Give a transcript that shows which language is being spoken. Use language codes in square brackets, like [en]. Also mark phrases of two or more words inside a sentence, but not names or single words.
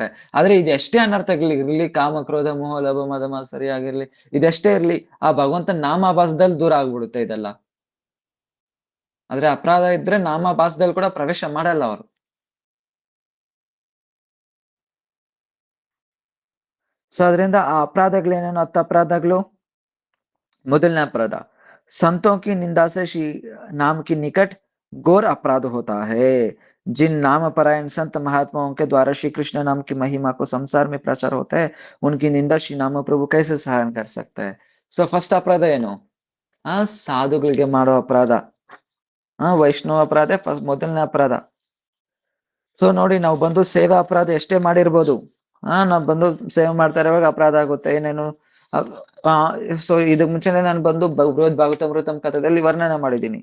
[kn] ಆದ್ರೆ ಇದೆಷ್ಟೇ ಅನರ್ಥಗಳಿರ್ಲಿ, ಕಾಮ ಕ್ರೋಧ ಮೋಹ ಲೋಭ ಮದ ಮಾತ್ಸರ್ಯ ಆಗಿರ್ಲಿ, ಇದೆಷ್ಟೇ ಇರ್ಲಿ ಆ ಭಗವಂತನ ನಾಮಾಭಾಸದಲ್ಲಿ ದೂರ ಆಗ್ಬಿಡುತ್ತೆ ಇದೆಲ್ಲ. ಆದ್ರೆ ಅಪರಾಧ ಇದ್ರೆ ನಾಮಾಭಾಸದಲ್ಲಿ ಕೂಡ ಪ್ರವೇಶ ಮಾಡಲ್ಲ ಅವರು. ಸೊ ಅದರಿಂದ ಆ ಅಪರಾಧಗಳೇನೇನು 10 ಅಪರಾಧಗಳು. ಮೊದಲನೇ [hi] अपराध संतों की निंदा से श्री नाम की निकट घोर अपराध होता है. जिन नाम परायण संत महात्माओं के द्वारा श्री कृष्ण नाम की महिमा को संसार में प्रचार होता है, उनकी निंदा श्री नाम प्रभु कैसे सहन कर सकता है. [kn] ಸೊ ಫಸ್ಟ್ ಅಪರಾಧ ಏನು? ಸಾಧುಗಳಿಗೆ ಮಾಡೋ ಅಪರಾಧ, ವೈಷ್ಣವ ಅಪರಾಧ ಫಸ್ಟ್ ಮೊದಲನೇ ಅಪರಾಧ. ಸೊ ನೋಡಿ, ನಾವು ಬಂದು ಸೇವಾ ಅಪರಾಧ ಎಷ್ಟೇ ಮಾಡಿರ್ಬೋದು, ನಾವ್ ಬಂದು ಸೇವೆ ಮಾಡ್ತಾ ಇರುವಾಗ ಅಪರಾಧ ಆಗುತ್ತೆ. ಏನೇನು ಸೊ ಇದಕ್ ಮುಂಚೆನೆ ನಾನು ಬಂದು ಬೃಹತ್ ಭಾಗವತಾಮೃತಂ ಕಥೆದಲ್ಲಿ ವರ್ಣನೆ ಮಾಡಿದ್ದೀನಿ.